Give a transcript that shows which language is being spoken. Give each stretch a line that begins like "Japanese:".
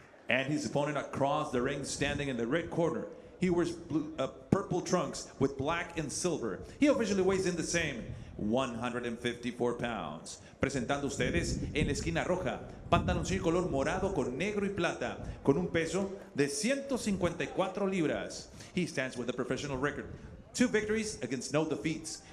English: And his opponent across the ring, standing in the red corner. He wears purple trunks with black and silver. He officially weighs in the same, 154 pounds.
Spanish: Presentando ustedes en la esquina roja, pantaloncillo color morado con negro y plata, con un peso de 154 libras.
English: He stands with a professional record. 2 victories against no defeats.